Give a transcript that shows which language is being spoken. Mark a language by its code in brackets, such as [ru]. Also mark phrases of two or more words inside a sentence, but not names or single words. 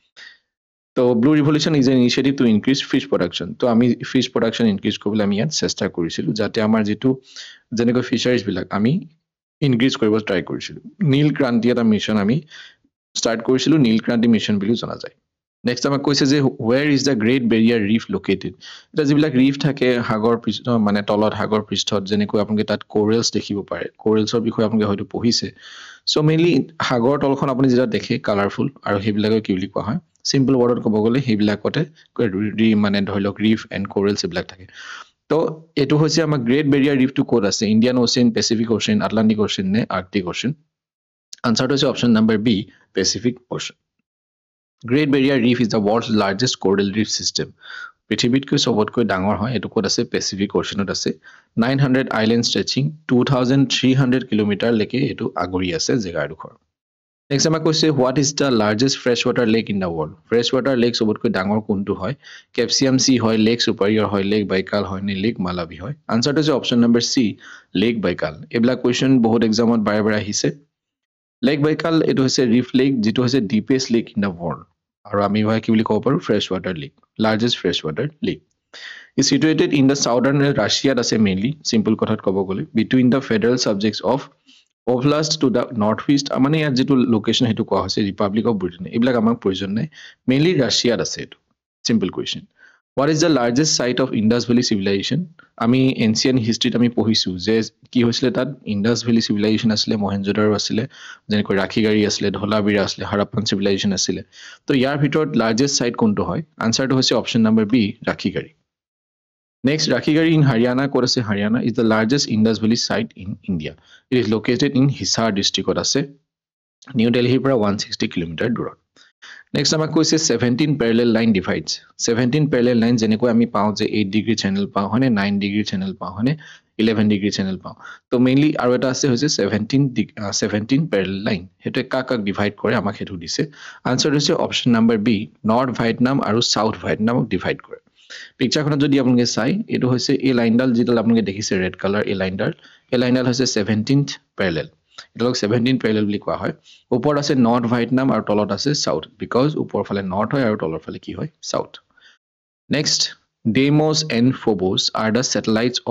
[as] তো [en] Blue Revolution is an initiative to increase fish production [as] তো আমি [en] fish production increase [as] কৰিবলৈ আমি ইয়াত চেষ্টা কৰিছিলোঁ যাতে আমাৰ যিটো যেনেকৈ ফিচাৰিজবিলাক আমি ইনক্ৰিজ কৰিব ট্ৰাই কৰিছিলোঁ নীল ক্ৰান্তি এটা মিছন আমি ষ্টাৰ্ট কৰিছিলোঁ নীল ক্ৰান্তি মিছন বুলি জনা যায় নেক্সট আমাক কৈছে যে [en] where is the great barrier reef located [as] এটা যিবিলাক ৰিফ থাকে সাগৰ পৃষ্ঠ মানে তলত সাগৰ পৃষ্ঠত যেনেকৈ আপোনালোকে তাত কোৰেলছ দেখিব পাৰে কোৰেলছৰ বিষয়ে আপোনালোকে হয়তো পঢ়িছে সো মেইনলি সাগৰ তলখন আপুনি যেটা দেখে কালাৰফুল আৰু হেবিলাকক কি বুলি কোৱা হয় [en] simple word [as] ক'ব গ'লে হেবিলাকতে মানে ধৰি লওক [en] reef and corals [as] এইবিলাক থাকে তো এটো হৈছে আমাৰ গ্ৰেট বেৰিয়াৰ ৰিফটো ক'ত আছে ইণ্ডিয়ান ওশেন পেচিফিক ওশেন আটলান্টিক ওশেন নে আৰ্কটিক ওশেন আনসাৰটো হৈছে [en] option number B Pacific Ocean Great Barrier Reef is the world's largest coral reef system. [as] পৃথিৱীতকৈ সবতকৈ ডাঙৰ হয় এটো ক'ত আছে পেচিফিক ওশেনত আছে [en] 900 island stretching 2300 kilometre [as] লৈকে এটো আগৰি আছে জেগাডোখৰ নেক্সট আমাক কৈছে [en] what is the largest freshwater lake in the world freshwater lake [as] সবতকৈ ডাঙৰ কোনটো হয় কেপচিয়াম সি হয় লেক সুপাৰিয়ৰ হয় লেক বাইকাল হয় নে লেক মালাবি হয় আনসাৰটো হৈছে [en] option number C Lake Baikal [as] এবলা কোৱেশ্চন বহুত এক্সামত বাৰে বাৰে আহিছে লেক বাইকাল এটো হৈছে [en] rift lake [as] যেটো হৈছে [en] deepest lake in the world [as] আৰু আমি ভাই কি বুলি ক'ব পাৰো [en] fresh water lake largest fresh water lake is situated in the southern Russia [as] আছে মেইনলি সিম্পল কথাত ক'ব গ'লে between [en] the federal subjects of Oblast to the northeast [as] মানে ইয়াত যেটো লোকেশন হেতু কোৱা হৈছে ৰিপাব্লিক অফ ব্ৰিটেইন এইবিলাক আমাক প্ৰয়োজন নাই মেইনলি ৰাছিয়াত আছে এটো [en] simple question what is the largest site of Indus Valley civilization [as] আমি [en] ancient history [as] আমি পঢ়িছো যে কি হৈছিল তাত ইন্ডাস ভ্যালি সিভিলাইজেশন আছিল মহেঞ্জোদাৰো আছিল যেনেকৈ ৰাখিগাৰী আছিল ধলাবিৰা আছিল হাৰাপ্পান সিভিলাইজেশন আছিল তো ইয়াৰ ভিতৰত [en] largest site [as] কোনটো হয় আনসাৰটো হৈছে [en] option number B Rakhigarhi next Rakhigarhi in Haryana [as] ক'ত আছে [en] Haryana is the largest Indus Valley site in India it is located in Hisar district [as] আছে নিউ দিল্লীৰ পৰা 160 কিলোমিটাৰ দূৰত নেক্সট আমাক কৈছে [en] 17 parallel line divides 17 parallel line [as] যেনেকৈ আমি পাওঁ যে [en] 8 degree channel [as] পাওঁ হনে [en] 9 degree channel [as] পাওঁ হনে [en] 11 degree channel [as] পাওঁ তো মেইনলি আৰু এটা আছে হৈছে [en] 17 parallel line [as] হেতু কাক ডিভাইড কৰে আমাক হেতু দিছে আনসাৰ হৈছে [en] option number B North Vietnam [as] আৰু সাউথ ভিয়েটনামক ডিভাইড কৰে পিকচাৰখনত যদি আপোনালোকে চাই এটো হৈছে এই লাইনডাল যেটা আপোনালোকে দেখিছে [en] red colour [as] এই লাইনডাল হৈছে [en] 17th parallel [as] এটোক [en] 17 parallel [as] বুলি কোৱা হয় ওপৰত আছে নৰ্থ ভিয়েটনাম আৰু তলত আছে [en] south because [as] ওপৰ ফালে নৰ্থ হয় আৰু তলৰ ফালে কি হয় সাউথ নেক্সট [en] Deimos and Phobos are the satellites of